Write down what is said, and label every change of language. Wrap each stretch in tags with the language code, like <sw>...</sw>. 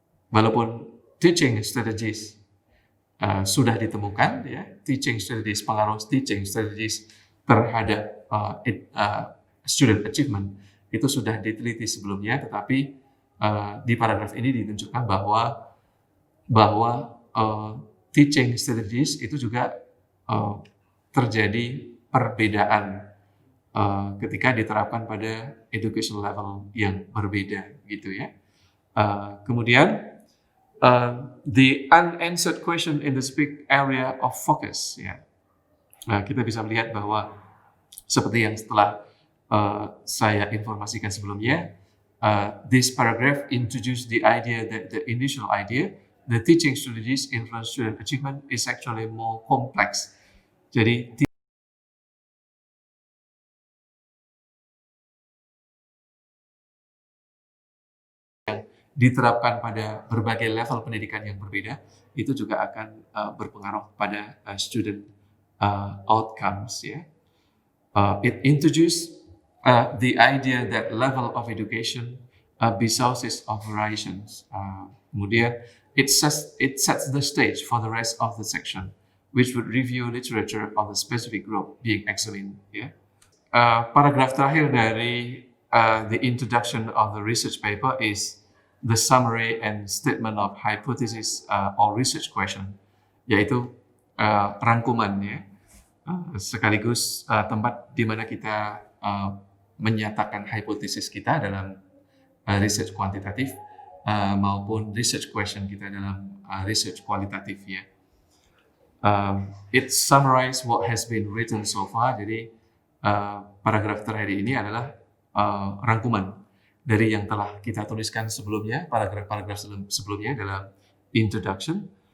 <id>Walaupun teaching strategies sudah ditemukan ya, pengaruh teaching strategies terhadap student achievement itu sudah diteliti sebelumnya, tetapi di paragraf ini ditunjukkan bahwa teaching strategies itu juga terjadi perbedaan ketika diterapkan pada education level yang berbeda gitu ya.</id> <en>Kemudian the unanswered question in the specific area of focus ya.</en> <id>Nah, kita bisa melihat bahwa seperti yang setelah saya informasikan sebelumnya,</id> <en>this paragraph introduced the idea that the initial idea, the teaching strategies influence student achievement, is actually more complex.</en> <id>Jadi diterapkan pada berbagai level pendidikan yang berbeda, itu juga akan berpengaruh pada student outcomes ya.</id> <en>It introduced the idea that level of education be sources of variations. Kemudian it sets the stage for the rest of the section, which would review literature of the specific group being examined.</en> <id>Yeah. Paragraf terakhir dari</id> <en>the introduction of the research paper is the summary and statement of hypothesis or research question,</en> <id>yaitu rangkumannya, sekaligus tempat di mana kita menyatakan hipotesis kita dalam research kuantitatif maupun research question kita dalam research kualitatif ya.</id> <en>It summarize what has been written so far.</en> <id>Jadi paragraf terakhir ini adalah rangkuman dari yang telah kita tuliskan sebelumnya, paragraf-paragraf sebelumnya dalam introduction.</id>